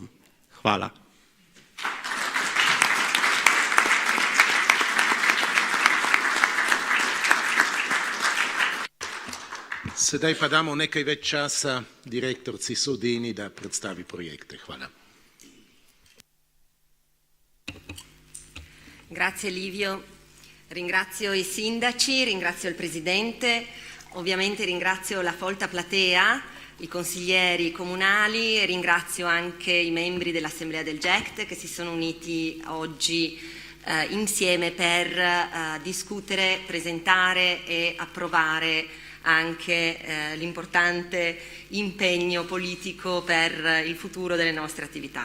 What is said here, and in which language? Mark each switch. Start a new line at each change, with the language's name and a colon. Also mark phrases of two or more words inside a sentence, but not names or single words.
Slovenian: Hvala. Sedaj pa damo nekaj več časa direktorci Sodini, da predstavi projekte. Hvala.
Italian: Grazie Livio, ringrazio i sindaci, ringrazio il Presidente, ovviamente ringrazio la folta platea, i consiglieri comunali e ringrazio anche i membri dell'Assemblea del GECT che si sono uniti oggi insieme per discutere, presentare e approvare anche l'importante impegno politico per il futuro delle nostre attività.